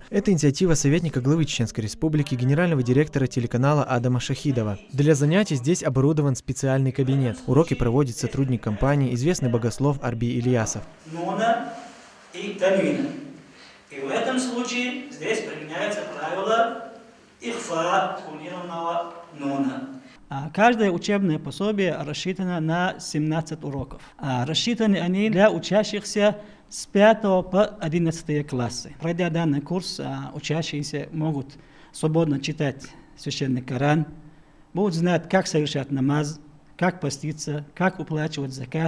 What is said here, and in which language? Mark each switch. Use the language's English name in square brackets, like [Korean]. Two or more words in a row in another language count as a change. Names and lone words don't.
[Russian] Это инициатива советника главы Чеченской Республики, генерального директора телеканала Адама Шахидова. Для занятий здесь оборудован специальный кабинет. Уроки проводит сотрудник компании, известный богослов Арби Ильясов. И в этом случае здесь применяется правило ихфа кунированного нуна. Каждое учебное пособие рассчитано на 17 уроков. Рассчитаны они для учащихся с 5 по 11 классы. Пройдя данный курс, учащиеся могут свободно читать Священный Коран, будут знать, как совершать намаз, как поститься, как уплачивать закат.